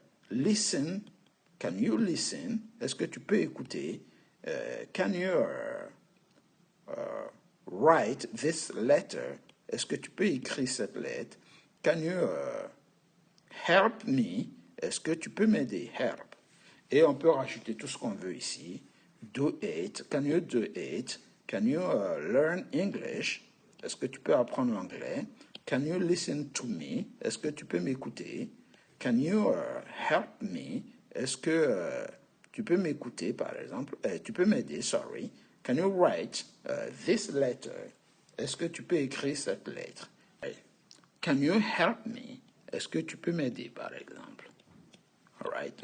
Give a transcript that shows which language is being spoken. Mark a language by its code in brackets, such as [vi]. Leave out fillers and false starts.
[en] Listen, can you listen? [fr] Est-ce que tu peux écouter? [en] Can you write this letter? [fr] Est-ce que tu peux écrire cette lettre? [en] Can you help me? [fr] Est-ce que tu peux m'aider? Help. Et on peut rajouter tout ce qu'on veut ici. [en] Do it. Can you do it? Can you learn English? [fr] Est-ce que tu peux apprendre l'anglais? [en] Can you listen to me? [fr] Est-ce que tu peux m'écouter? [en] Can you help me? [fr] Est-ce que tu peux m'écouter, par exemple? Tu peux m'aider, sorry. [en] Can you write this letter? [fr] Est-ce que tu peux écrire cette lettre? [en] Can you help me? [fr] Est-ce que tu peux m'aider, par exemple? All right.